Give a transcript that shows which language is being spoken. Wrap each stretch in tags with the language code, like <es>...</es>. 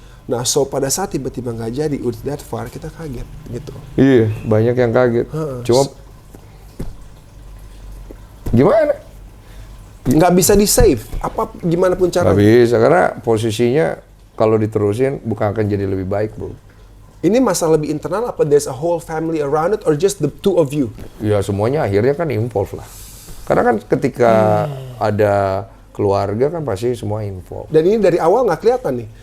<id>Nah, so pada saat tiba-tiba nggak jadi, udah</id> <en>that far,</en> <id>kita kaget gitu. Iya, banyak yang kaget. Cuma gimana? Nggak bisa di save. Apa gimana pun Gak caranya. bisa, karena posisinya kalau diterusin bukan akan jadi lebih baik, bro. Ini masalah lebih internal apa</id> <en>there's a whole family around it or just the two of you?</en> <id>Ya semuanya akhirnya kan involve lah. Karena kan ketika ada keluarga kan pasti semua involve. Dan ini dari awal nggak kelihatan nih.</id>